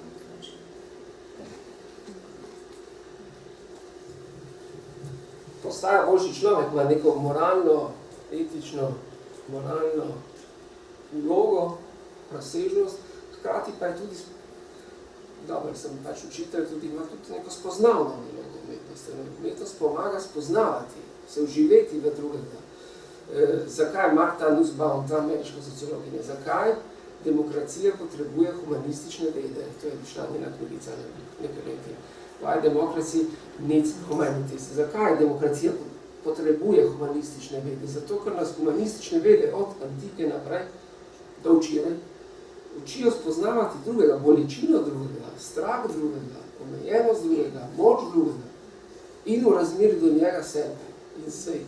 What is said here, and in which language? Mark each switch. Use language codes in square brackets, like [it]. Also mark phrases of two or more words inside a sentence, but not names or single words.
[sl] Postaja boljši človek, ima neko moralno, etično, moralno vlogo, razsežnost, hkrati pa je tudi, dobro, sem pač učitelj, tudi ima tudi neko spoznavno vlogo umetnosti. Umetnost pomaga spoznavati, se vživeti v drugega. Zakaj Martha Nussbaum, ta ameriška sociologinja, zakaj demokracija potrebuje humanistične vede? To je prišla njena knjigica nekaj leti. [en] Why democracy needs humanities? [sl] Zakaj demokracija potrebuje humanistične vede? Zato, ker nas humanistične vede od antike naprej do včeraj učijo spoznavati drugega, bolečino drugega, strah drugega, omejenost drugega, moč drugega in v razmeri do njega sebe in svet.